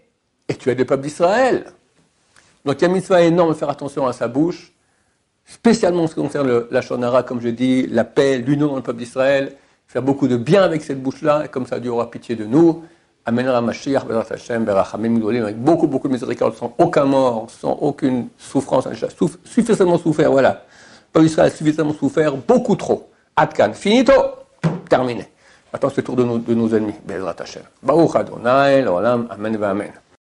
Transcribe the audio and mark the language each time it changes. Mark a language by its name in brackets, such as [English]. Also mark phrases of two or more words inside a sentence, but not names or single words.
[French] Et tu es des peuples d'Israël. Donc il y a une mitzvah énorme de faire attention à sa bouche, spécialement en ce qui concerne la shonara, comme je dis, la paix, l'union dans le peuple d'Israël, faire beaucoup de bien avec cette bouche-là, et comme ça Dieu aura pitié de nous. [Hebrew] Amènera משיח, בעזרת השם, ברחמים גדולים, [French] avec beaucoup de miséricorde, sans aucun mort, sans aucune souffrance, suffisamment souffert, voilà. Le peuple d'Israël a suffisamment souffert, beaucoup trop. Adkan, finito, terminé. Maintenant, c'est le tour de nos ennemis, [Hebrew] בעזרת השם. ברוך אדוני, לעולם, אמן, אמן.